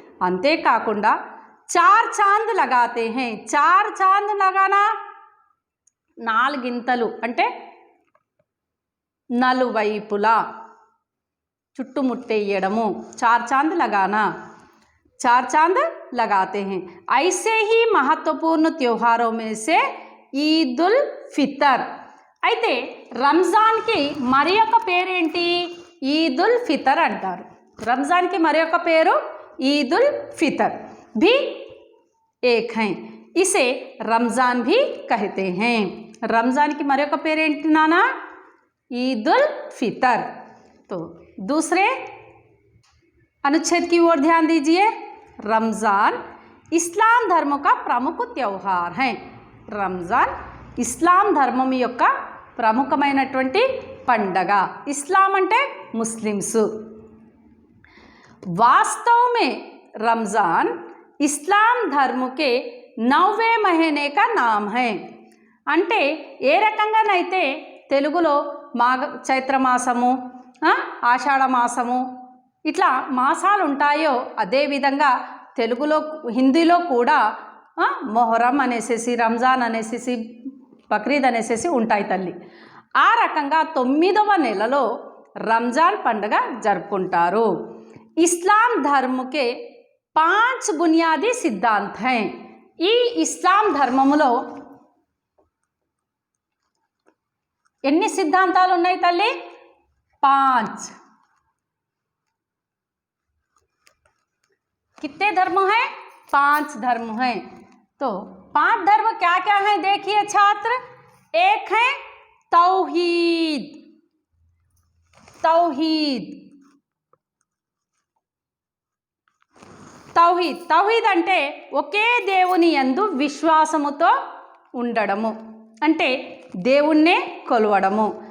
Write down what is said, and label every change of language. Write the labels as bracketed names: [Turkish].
[Telugu] అంతేకాకుండా [Hindi] చార్ చాంద్ లగాతే హే, చార్ చాంద్ లగానా, [Telugu] నాలుగింతలు అంటే నలువైపులా చుట్టుముట్టేయడము, చార్ చాంద్ [Hindi] लगाना, चार चांद लगाते हैं. ऐसे ही महत्वपूर्ण त्योहारों में से ఈద్ ఉల్ ఫితర్. [Telugu] అయితే రంజాన్కి మరి ఒక పేరేంటి? ఈద్ ఉల్ ఫితర్ అంటారు. రంజాన్కి మరి ఒక పేరు ఈద్ ఉల్ ఫితర్ [Hindi] भी एक है, इसे रमज़ान भी कहते हैं. [Telugu] రంజాన్కి మరి ఒక పేరేంటి నానా? ఈద్ ఉల్ ఫితర్. [Hindi] तो दूसरे अनुच्छेद की ओर ध्यान दीजिए. रमज़ान इस्लाम धर्म का प्रमुख त्यौहार है. [Telugu] రంజాన్ ఇస్లాం ధర్మం యొక్క ప్రముఖమైనటువంటి పండగ. ఇస్లాం అంటే ముస్లిమ్స్. [Hindi] वास्तव में रमज़ान इस्लाम धर्म के 9वें महीने का नाम है. [Telugu] అంటే ఏ రకంగానైతే తెలుగులో చైత్రమాసము, ఆషాఢ మాసము ఇట్లా మాసాలు ఉంటాయో అదేవిధంగా తెలుగులో, హిందీలో కూడా మొహరం అనేసేసి, రంజాన్ అనేసేసి, బక్రీద్ అనేసేసి ఉంటాయి తల్లి. ఆ రకంగా 9వ నెలలో రంజాన్ పండుగ జరుపుకుంటారు. [Hindi] ఇస్లాం ధర్మకే 5 బునియాదీ సిద్ధాంత్ హై. [Telugu] ఈ ఇస్లాం ధర్మములో ఎన్ని సిద్ధాంతాలు ఉన్నాయి తల్లి? 5. [Hindi] कितने धर्म हैं? 5 धर्म हैं. तो 5 धर्म क्या क्या हैं देखिए छात्र. एक है तौहीद. तौहीद [Telugu] తౌహీద్ తౌహీద్ అంటే ఒకే దేవుని యందు విశ్వాసముతో ఉండడము, అంటే దేవుణ్ణే కొలవడము.